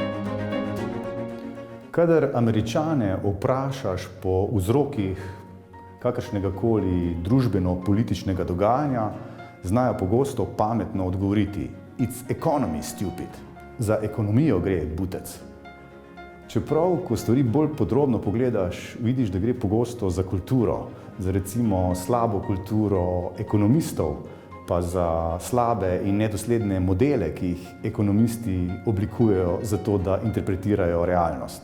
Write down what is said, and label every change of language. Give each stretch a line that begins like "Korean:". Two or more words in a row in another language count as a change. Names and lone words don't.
Slovenian: Kadar Američane vprašaš po vzrokih kakršnega koli družbeno-političnega dogajanja, znajo pogosto pametno odgovoriti:
English: "It's economy, stupid."
Slovenian: Za ekonomijo gre, butec. Čeprav, ko stvari bolj podrobno pogledaš, vidiš, da gre pogosto za kulturo, za recimo slabo kulturo ekonomistov, pa za slabe in nedosledne modele, ki jih ekonomisti oblikujejo zato, da interpretirajo realnost.